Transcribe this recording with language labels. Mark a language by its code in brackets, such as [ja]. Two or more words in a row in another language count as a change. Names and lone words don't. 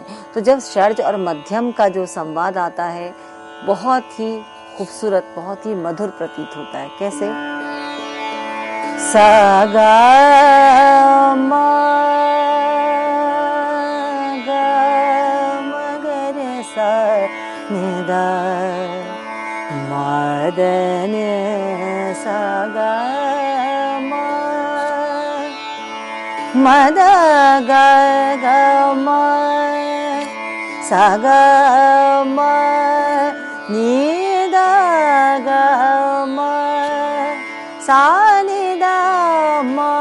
[hi] तो जब षड्ज और मध्यम का जो संवाद आता है बहुत ही खूबसूरत, बहुत ही मधुर प्रतीत होता है। कैसे? सा गा म ग रे सा नि द म द नि सा गा म द ग ग म सा ग म नि द ग म सा नि द म